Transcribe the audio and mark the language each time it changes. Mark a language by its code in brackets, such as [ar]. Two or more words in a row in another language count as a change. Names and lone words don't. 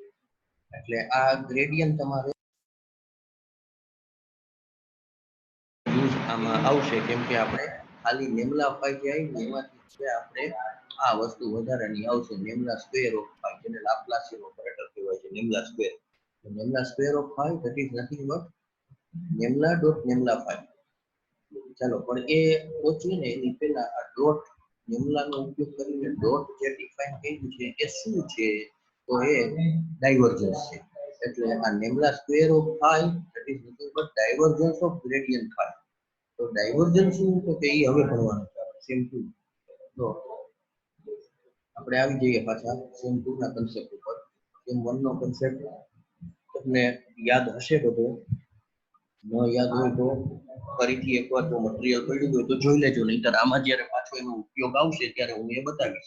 [gu] એટલે આ ગ્રેડિયન્ટ તમારે આમાં આવશે કેમ કે આપણે ખાલી નેમલા phi જે આવી એમાંથી આપણે આ વસ્તુ વધારાની આવશે [en] nabla square of phi [gu] જેને [en] Laplacian operator [gu] કહેવાય છે. [en] nabla square of phi that is nothing but nabla dot nabla phi. [gu] ચાલો પણ એ પહોંચીએ ને એની પહેલા આ ડોટ નેમલાનો ઉપયોગ કરીને ડોટ જે ડિફાઇન કર્યું છે એ શું છે? તો એ ડાયવર્જન્સ છે. એટલે આ [en] nabla square of phi that is nothing but divergence of gradient phi. [gu] તો ડાયવર્જન્સ શું તો કે એ હવે ભણવાનું છે સેમ 2. તો આપણે આવી જઈએ પાછા સેમ 2 ના કન્સેપ્ટ ઉપર. સેમ 1 નો કન્સેપ્ટ તમને યાદ હશે બધો, ન યાદ હોય તો ફરીથી એકવાર તો મટીરીયલ પડ્યું હોય તો જોઈ લેજો, નહીંતર આમાં જ્યારે પાછો એનો ઉપયોગ આવશે ત્યારે હું એ બતાવીશ.